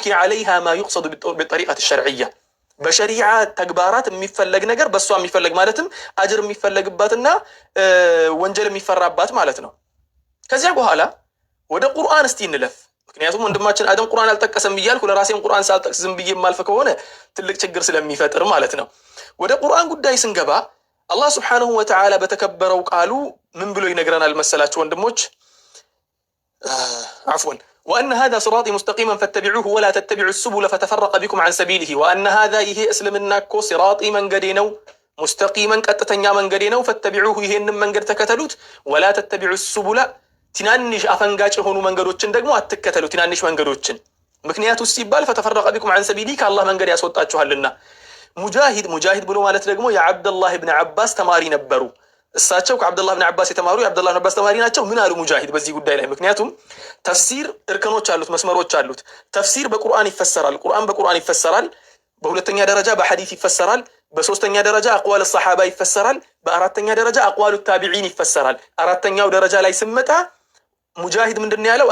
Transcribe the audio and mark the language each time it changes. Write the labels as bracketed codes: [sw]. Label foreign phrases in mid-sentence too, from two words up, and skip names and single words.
[ar] عليها ما يقصد بطريقة شرعية [am] በሸሪዓ ተግባራት የሚፈለግ ነገር በእሷ የሚፈለግ ማለትም አጅር የሚፈለግባትና ወንጀል የሚፈራባት ማለት ነው። ከዚያ በኋላ ወደ ቁርአን እስቲ እንለፍ። ምክንያቱም ወንድማችን አደም ቁርአን አልጠቀሰም ብያልኩ ለራሴም ቁርአን ሳልጠቅስ ዝም ብዬ የማልፍ ከሆነ ትልቅ ችግር ስለሚፈጥር ማለት ነው። ወደ ቁርአን ጉዳይ ስንገባ አላህ [ar] سبحانه وتعالى [am] በተከበረው ቃሉ ምን ብሎ ይነግረናል መሰላችሁ ወንድሞች? አፍወን [ar] وأن هذا صراطي مستقيما فاتبعوه ولا تتبعوا السبل فتفرق بكم عن سبيله وأن هذا [am] ይሄ እስልምናኮ صراطي መንገዴ ነው مستقيما ቀጥተኛ መንገዴ ነው فاتبعوه ይሄንን መንገድ ተከተሉት [ar] ولا تتبعوا السبل [am] ትናንሽ አፈንጋጭ የሆኑ መንገዶችን ደግሞ አትከተሉ ትናንሽ መንገዶችን ምክንያቱ ሲባል [ar] فتفرق بكم عن سبيله [am] ከአላህ መንገድ ያስወጣችኋልና ሙጃሂድ ብሎ ማለት ደግሞ የአብዱላህ ኢብኑ አባስ ተማሪ ነበሩ እሳቸው ከአብዱላህ ኢብኑ አባስ የተማሩ የአብዱላህ ኢብኑ አባስ ተማሪ ናቸው። ምን አሉ ሙጃሂድ በዚህ ጉዳይ ላይ? ምክንያቱም ተፍሲር እርከኖች አሉት፣ መስመሮች አሉት። ተፍሲር በቁርአን ይፈሰራል፣ ቁርአን በቁርአን ይፈሰራል። በሁለተኛ ደረጃ በሐዲስ ይፈሰራል። በሶስተኛ ደረጃ [ar] أقوال الصحابة [am] ይፈሰራል። በአራተኛ ደረጃ [ar] أقوال التابعين [am] ይፈሰራል። አራተኛው ደረጃ ላይ ስመጣ ሙጃሂድ ምንድነው ያለው?